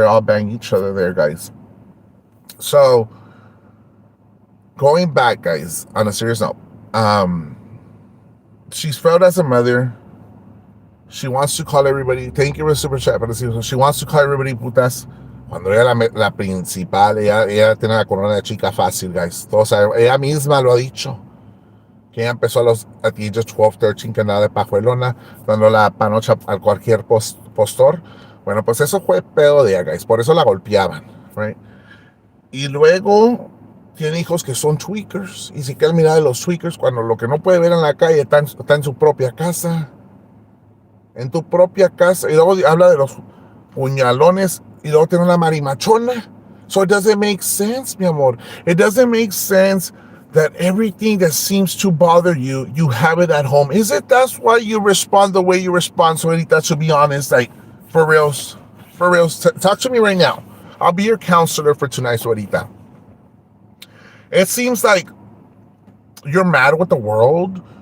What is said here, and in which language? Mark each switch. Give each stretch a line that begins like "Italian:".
English: They're all banging each other there, guys. So going back, guys, on a serious note, she's failed as a mother. She wants to call everybody. Thank you for the super chat. She wants to call everybody putas.
Spanish: Cuando ella la principal, ella tiene la corona de chica fácil, guys. Todos saben, ella misma lo ha dicho. Que ella empezó
English: at the age of 12, 13,
Spanish: que andaba de pajuelona, dando la panocha a cualquier postor. Bueno, pues eso fue pedo de ella, guys. Por eso la golpeaban,
English: right?
Spanish: Y luego tiene hijos que son tweakers. Y si quieres mirar de los tweakers, cuando lo que no puede ver en la calle está en su propia casa. En tu propia casa. Y luego habla de los puñalones. Y luego tiene una marimachona.
English: So it doesn't make sense, mi amor. It doesn't make sense that everything that seems to bother you, you have it at home. Is it that's why you respond the way you respond? So Anita, to be honest, like, for reals, talk to me right now. I'll be your counselor for tonight, Suerita. It seems like you're mad with the world.